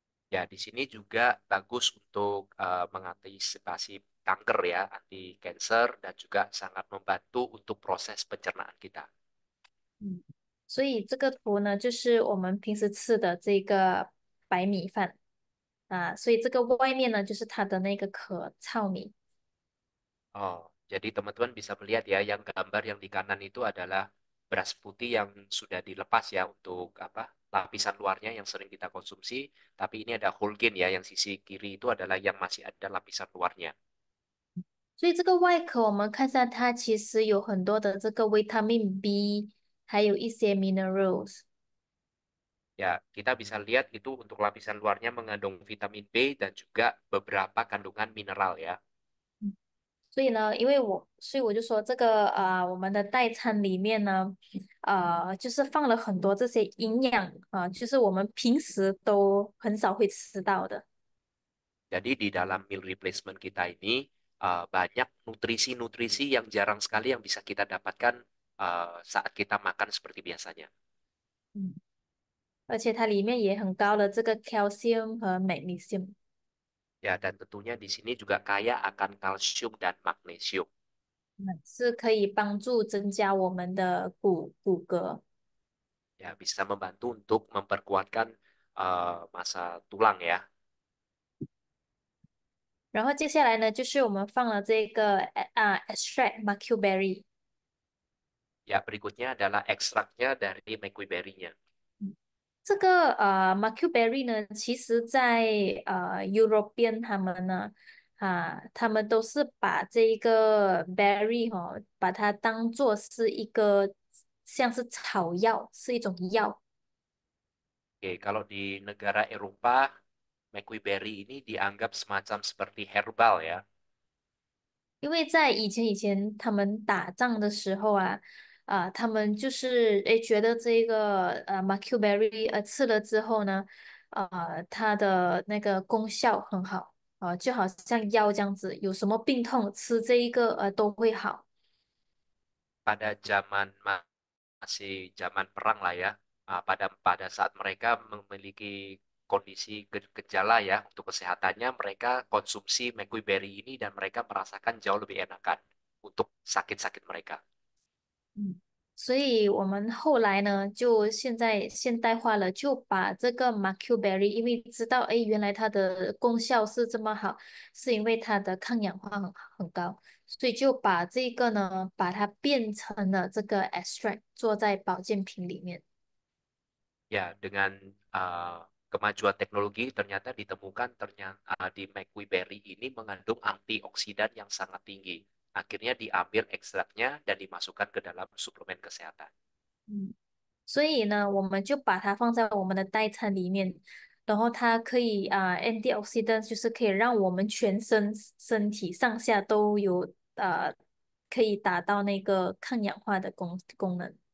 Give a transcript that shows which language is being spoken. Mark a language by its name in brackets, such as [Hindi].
[Indonesian] Ya, di sini juga bagus untuk mengantisipasi kanker ya, [English] anti cancer [Indonesian] dan juga sangat membantu untuk proses pencernaan kita. [Chinese] 嗯，所以这个图呢，就是我们平时吃的这个白米饭所以这个外面呢，就是它的那个壳糙米。 [Indonesian] Oh, jadi teman-teman bisa melihat ya, yang gambar yang di kanan itu adalah beras putih yang sudah dilepas ya untuk apa? Lapisan luarnya yang sering kita konsumsi, tapi ini ada whole grain ya, yang sisi kiri itu adalah yang masih ada lapisan luarnya. [Chinese] 所以这个外壳我们看一下，它其实有很多的这个维他命 B，还有一些 minerals。 [Indonesian] Ya, kita bisa lihat itu untuk lapisan luarnya mengandung vitamin B dan juga beberapa kandungan mineral ya. [Chinese] 所以呢，所以我就说这个我们的代餐里面呢，就是放了很多这些营养就是我们平时都很少会吃到的。 [Indonesian] Jadi di dalam meal replacement kita ini banyak nutrisi-nutrisi yang jarang sekali yang bisa kita dapatkan saat kita makan seperti biasanya. [Chinese] 嗯，而且它里面也很高的这个 calcium 和 magnesium， [Indonesian] Ya, dan tentunya di sini juga kaya akan kalsium dan magnesium. [Chinese] 是可以帮助增加我们的骨骼。 [Indonesian] Ya, bisa membantu untuk memperkuatkan masa tulang ya. [Chinese] 然后接下来呢，就是我们放了这个extract mercury。 [Indonesian] Ya, berikutnya adalah ekstraknya dari McQueen-nya. [Chinese] 这个Mercury 呢，其实在European 他们呢，他们都是把这一个 berry 把它当做是一个像是草药，是一种药。 [Indonesian] Oke, kalau di negara Eropa McQueen ini dianggap semacam seperti herbal ya. [Chinese] 因为在以前他们打仗的时候啊，他们就是觉得这个McQberry吃了之后呢，它的那个功效很好，就好像药这样子，有什么病痛吃这一个都会好。 [Indonesian] Pada zaman masih zaman perang lah ya. Pada pada saat mereka memiliki kondisi gejala ya untuk kesehatannya, mereka konsumsi McQueen ini dan mereka merasakan jauh lebih enakan untuk sakit-sakit mereka. [Chinese] 嗯，所以我们后来呢，就现在现代化了，就把这个 McQberry，因为知道，哎，原来它的功效是这么好，是因为它的抗氧化很高，所以就把这个呢，把它变成了这个 extract，做在保健品里面。 [Indonesian] Ya, dengan uh, kemajuan teknologi ternyata ditemukan di McQueen ini mengandung antioksidan yang sangat tinggi. Akhirnya diambil ekstraknya dan dimasukkan ke dalam suplemen kesehatan. 嗯。 [Chinese] 所以呢，我们就把它放在我们的代餐里面，然后它可以antioxidant 就是可以让我们身体上下都有可以达到那个抗氧化的功能。